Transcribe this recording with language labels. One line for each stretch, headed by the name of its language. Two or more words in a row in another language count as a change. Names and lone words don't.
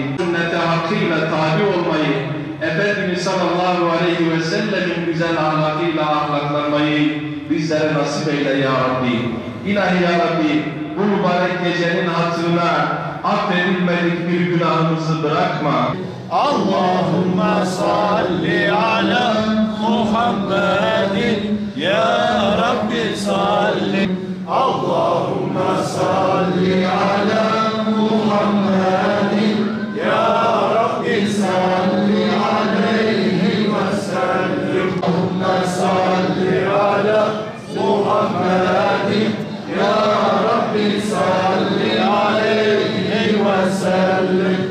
Turkish: Sünnete hakkıyla tabi olmayı, Efendimiz
Arabic: صلى الله عليه وسلم
Turkish: güzel ahlakıyla ahlaklanmayı bizlere nasip eyle
Arabic: يا ربي.
Turkish: İlahi
Arabic: يا ربي
Turkish: bu mübarek gecenin hatırına affedilmedik bir günahımızı bırakma.
Arabic: اللهم صل على محمد يا رب صل. اللهم صل على محمد يا رب صل عليه وسلم. اللهم صل على محمد يا رب صل عليه وسلم.